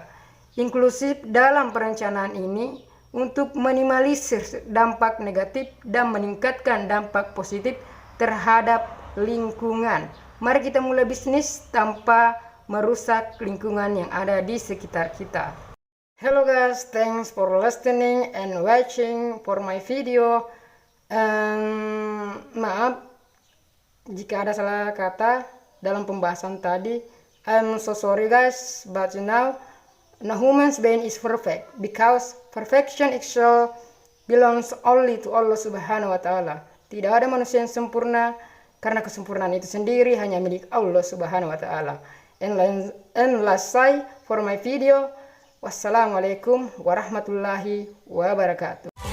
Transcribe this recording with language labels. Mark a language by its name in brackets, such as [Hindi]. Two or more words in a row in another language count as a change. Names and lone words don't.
[Indonesian] Inklusif dalam perencanaan ini untuk minimalisir dampak negatif dan meningkatkan dampak positif terhadap lingkungan. Mari kita mulai bisnis tanpa merusak lingkungan yang ada di sekitar kita. [English] Hello guys, thanks for listening and watching for my video. [Indonesian] Maaf jika ada salah kata dalam pembahasan tadi. [English] I'm so sorry guys, but no human's being is perfect because perfection itself belongs only to [Arabic] الله سبحانه وتعالى. [Indonesian] Tidak ada manusia yang sempurna karena kesempurnaan itu sendiri hanya milik [Arabic] الله سبحانه وتعالى. [English] And last say for my video, [Arabic] والسلام عليكم ورحمة الله وبركاته.